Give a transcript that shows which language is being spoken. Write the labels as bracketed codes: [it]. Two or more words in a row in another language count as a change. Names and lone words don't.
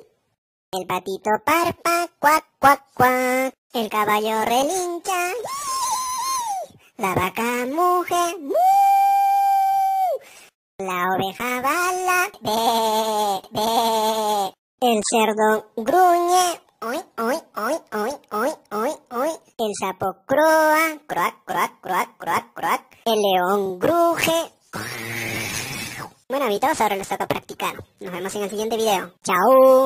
[es] El patito parpa, cuac, cuac, cuac. El caballo relincha, la vaca muge, mu. La oveja bala, be, be. El cerdo gruñe, oy, oy, oy, oy, oy, oy, oy. El sapo croa, croac, croac, croac, croac, croac. El león gruje. Bueno, amiguitos, ahora les toca practicar. Nos vemos en el siguiente video. ¡Chao!